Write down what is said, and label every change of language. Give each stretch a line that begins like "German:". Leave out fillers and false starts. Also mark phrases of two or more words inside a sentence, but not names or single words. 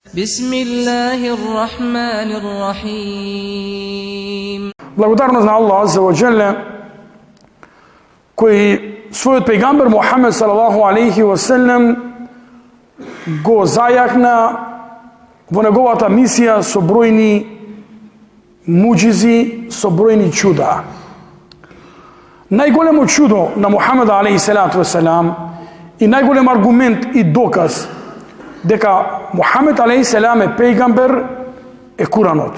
Arabic: بسم الله الرحمن الرحيم.
Macedonian: Благодарност на Аллах
Arabic: عز وجل,
Macedonian: кој својот пејгамбер Мухамед
Arabic: صلى الله عليه وسلم
Macedonian: го зајакна во неговата мисија со бројни муџизи, со бројни чуда. Најголемо чудо на Мухаммед
Arabic: عليه الصلاة والسلام
Macedonian: и најголем аргумент и доказ дека Мухаммед
Arabic: عليه السلام
Macedonian: е пејгамбер е Куранот.